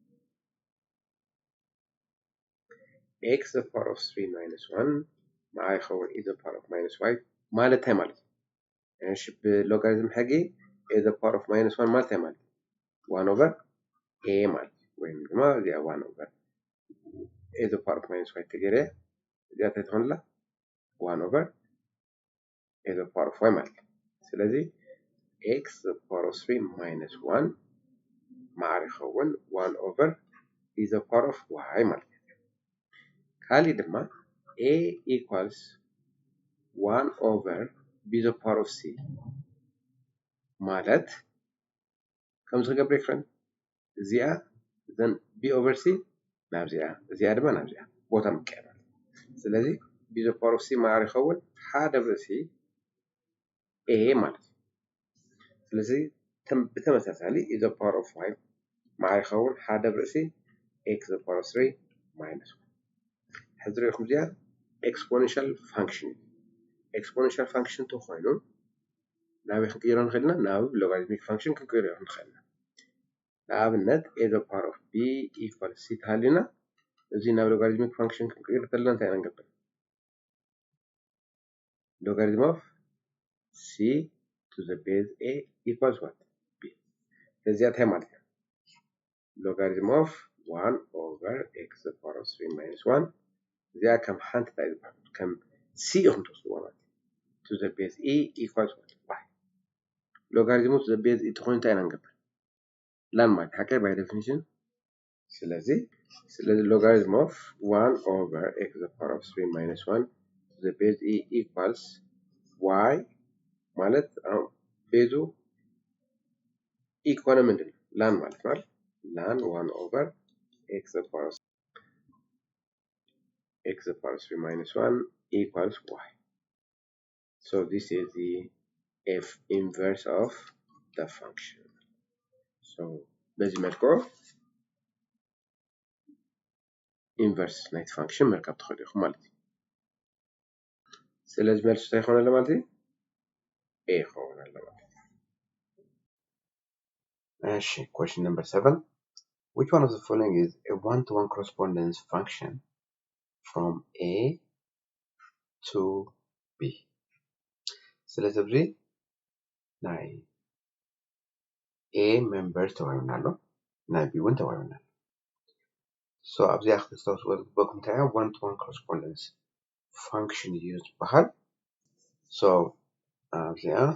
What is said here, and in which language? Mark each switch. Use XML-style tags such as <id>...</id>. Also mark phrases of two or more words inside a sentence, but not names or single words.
<en>x the power of 3 minus 1</en> <ti>ማዕር ይኸውን</ti> <en>e the power of minus y</en> <ti>ማለት እንታይ ማለት እሺ በሎጋሪዝም ሕጊ</ti> <en>a the power of minus 1</en> <ti>ማለት እንታይ ማለት</ti> <en>1 over a</en> <ti>ማለት ወይም ድማ እዚኣ</ti> <en>1 over a the power of minus y</en> <ti>ተገይረ እዚኣ እንታይ ትኾንላ</ti> <en>1 over a the power of y</en> <ti>ማለት ስለዚህ</ti> <en>x the power of 3 minus 1</en> <ti>ማዕር ይኸውን</ti> <en>1 over e the power of y</en> <ti>ማለት ካሊእ ድማ</ti> <en>a equals 1 over b the power of c</en> <ti>ማለት ከምዚ ክገብር ይክእል እዚኣ</ti> <en>then b over c</en> <ti>ናብዚኣ እዚኣ ድማ ናብዚኣ ቦታ ምቅያር ማለት ስለዚ</ti> <en>b the power of</en> <ti>c ማዕር ይኸውን</ti> <en>1 over c a</en> <ti>ማለት ስለዚ ብተመሳሳሊ</ti> <en>e the power of y</en> <ti>ማዕር ይኸውን</ti> <en>1 over c x the power of 3 minus 1</en> <ti>ሕዚ ሪኢኹም እዚኣ</ti> <en>exponential function exponential function</en> <ti>ተኾይኑ ናበይ ክንቅይሮ ንኽእል ኢና ናብ</ti> <en>logarithmic function</en> <ti>ክንቅይሮ ንኽእል ኢና ንኣብነት</ti> <en>a the power of b equals c</en> <ti>ተሃልዩና እዚ ናብ</ti> <en>logarithmic function</en> <ti>ክንቅይሮ ከለና እንታይ ኢና ንገብር</ti> <en>logarithm of c to the base a equals what b</en> <ti>ስለዚኣ እንታይ ማለት እያ</ti> <en>logarithm of 1 over x to the power of 3 minus 1</en> <ti>እዚኣ ከም ሓንቲ እንታይ ዝበሃል ከም</ti> <en>c</en> <ti>ኢኹም ትወስድዋ ማለት</ti> <en>to the base e equals what y logarithm to the base e</en> <ti>ትኾን እንታይ ኢና ንገብር ላን ማለት ሓቀይ</ti> <en>by definition ስለዚህ logarithm of 1 over x to the power of 3 minus 1 to the base e equals y</en> <ti>ማለት ቤዙ</ti> <am>ኢኮነ ምንድን ነው ላን ማለት ነው ላን</am> <en>1 over x to the power of 3 minus 1 equals y so this is the f inverse of the function so</en> <am>በዚህ መልኩ</am> <ti>inverse ናይቲ function መርከብ ትኽእሉ ኢኹም ማለት እዩ ስለዚህ መልሱ እንታይ ይኾን ኣሎ ማለት እዩ a ይኸውን ኣሎ ማለት እዩ</ti> <en>እሺ question number 7 which one of the following is a one-to-one correspondence function from a to b</en> <ti>ስለዚህ ኣብዚ ናይ</ti> <en>a members</en> <ti>ተዋሂብና ኣሎ ናይ b እውን ተዋሂብና ኣሎ so ኣብዚኣ ክተስታውስዎ ዝግበአኩም እንታይ እያ</ti> <en>one-to-one correspondence function</en> <ti>እዩ ዝበሃል so ኣብዚኣ</ti>